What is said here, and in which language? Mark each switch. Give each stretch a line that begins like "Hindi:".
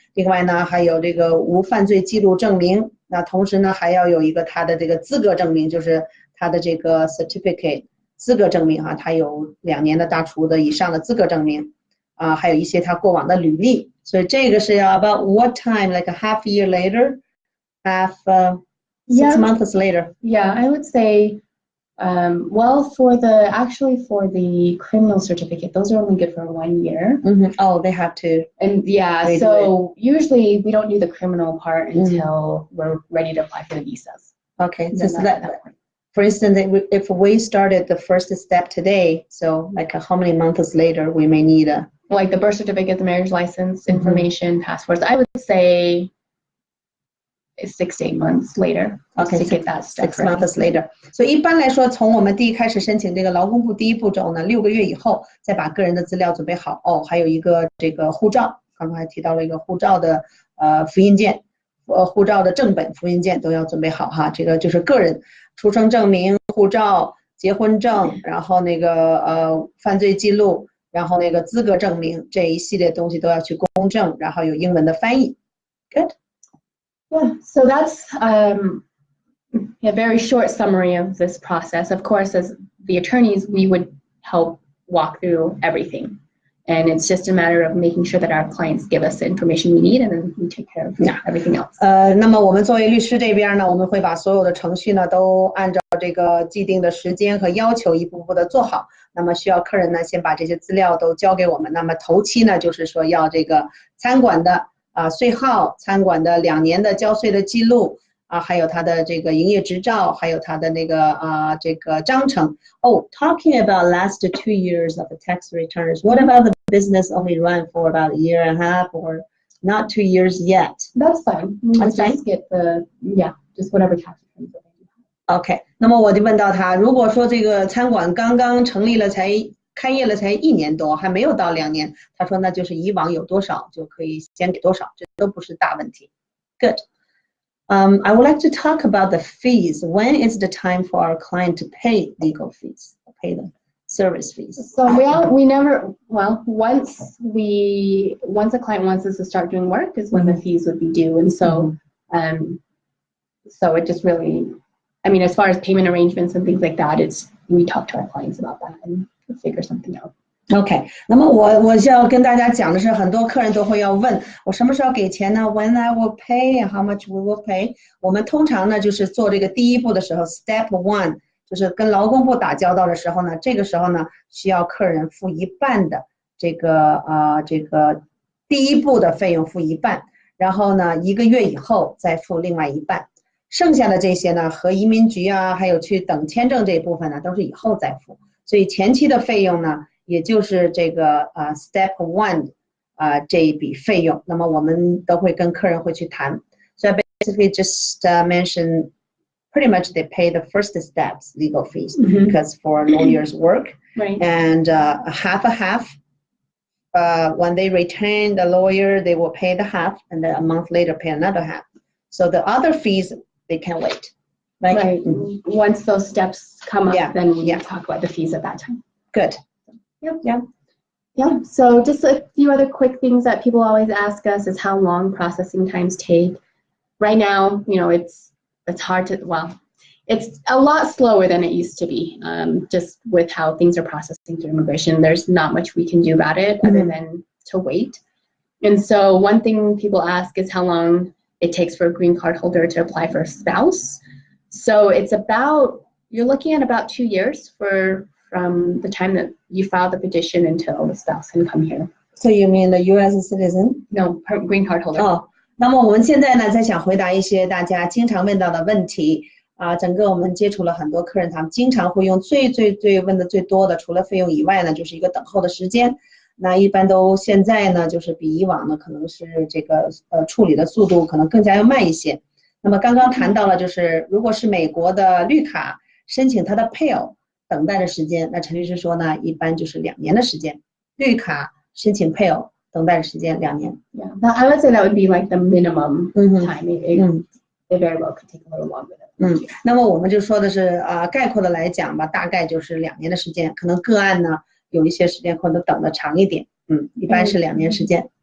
Chinese: 另外呢，还有这个无犯罪记录证明。那同时呢，还要有一个他的这个资格证明，就是他的这个 certificate 资格证明他有2年的大厨的以上的资格证明还有一些他过往的履历。所以这个是要
English: about what time, like a half year later, six months later. Yeah, I would say, well, for the criminal certificate, those are only good for 1 year. Oh, they have to. And yeah, so usually we don't do the criminal part until we're ready to apply for the visas. Okay, so that for instance, if we started the first step today, so like how many months later we may need like the birth certificate, the marriage license, information, passports, I would say 6 to 8 months later. Okay, to get that step 6 months later.
Chinese: 所以一般来说，从我们第一开始申请这个劳工部第一步骤呢，6个月以后再把个人的资料准备好。还有一个这个护照，刚刚还提到了一个护照的复印件，护照的正本复印件都要准备好哈。这个就是个人出生证明、护照、结婚证，然后那个犯罪记录。然后那个资格证明这一系列东西都要去公证，然后有英文的翻译。
English: Good. Yeah, so that's a very short summary of this process. Of course, as the attorneys, we would help walk through everything. And it's just a matter of making sure that our clients give us the information we need, and then we take care of everything else.
Chinese: 那么我们作为律师这边呢，我们会把所有的程序呢都按照这个既定的时间和要求一步步的做好。那么需要客人呢先把这些资料都交给我们。那么头期呢就是说要这个餐馆的税号，餐馆的2年的交税的记录还有他的这个营业执照，还有他的那个这个章程。
English: Talking about last 2 years of the tax returns, what about the business only run for about 1.5 years or not 2 years yet? That's fine. Let's just get just whatever tax returns that they have.
Chinese: OK, 那么我就问到他，如果说这个餐馆刚刚成立了开业了才1年多，还没有到2年，他说那就是以往有多少就可以先给多少，这都不是大问题。
English: Good. I would like to talk about the fees. When is the time for our client to pay legal fees, pay the service fees? So once a client wants us to start doing work is when the fees would be due. And so, so it just really, I mean, as far as payment arrangements and things like that, we talk to our clients about that and figure something out.
Chinese: OK, 那么我要跟大家讲的是，很多客人都会要问我什么时候给钱呢 ？
English: When I will pay, how much we will pay?
Chinese: 我们通常呢就是做这个第一步的时候 ，Step 1就是跟劳工部打交道的时候呢，这个时候呢需要客人付1半的这个第一步的费用付1半，然后呢1个月以后再付另外1半，剩下的这些呢和移民局还有去等签证这一部分呢都是以后再付，所以前期的费用呢。也就是这个Step 1这一笔费用，那么我们都会跟客人会去谈。
English: So I basically just mentioned pretty much they pay the first steps legal fees because for lawyers work, and half a half. When they retain the lawyer, they will pay the half, and then a month later pay another half. So the other fees they can wait. Right. Once those steps come up, then we talk about the fees at that time. Good. Yeah. So just a few other quick things that people always ask us is how long processing times take. Right now, it's hard to, it's a lot slower than it used to be. Just with how things are processing through immigration, there's not much we can do about it other than to wait. And so one thing people ask is how long it takes for a green card holder to apply for a spouse. So you're looking at about 2 years from the time that you file the petition until the spouse can come here. So you mean the U.S. citizen? No, green card holder.
Chinese: 那么我们现在呢，在想回答一些大家经常问到的问题整个我们接触了很多客人，他们经常会用最问的最多的，除了费用以外呢，就是一个等候的时间。那一般都现在呢，就是比以往呢，可能是这个处理的速度可能更加要慢一些。那么刚刚谈到了，就是如果是美国的绿卡申请他的配偶。等待的时间，那陈律师说呢，一般就是2年的时间。绿卡申请配偶等待的时间2年。
English: Yeah, but I would say that would be like the minimum time. It very well could take a little longer.
Chinese: 那么我们就说的是概括的来讲吧，大概就是2年的时间，可能个案呢有一些时间可能等的长一点，一般是2年时间。